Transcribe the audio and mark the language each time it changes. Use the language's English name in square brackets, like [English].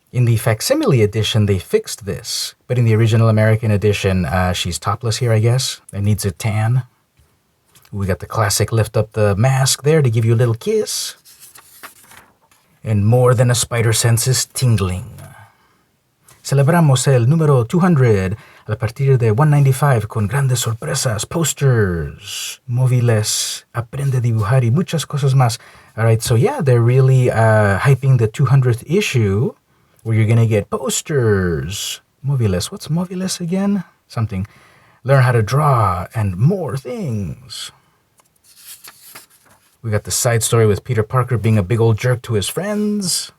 [English] In the facsimile edition, they fixed this. But in the original American edition, she's topless here, I guess. It needs a tan. We got the classic lift up the mask there to give you a little kiss. And more than a spider sense is tingling. [Spanish] Celebramos el número 200 a partir de 195 con grandes sorpresas, posters, móviles, aprende a dibujar y muchas cosas más. [English] All right, so yeah, they're really hyping the 200th issue where you're going to get posters, móviles. What's móviles again? Something. Learn how to draw and more things. We got the side story with Peter Parker being a big old jerk to his friends.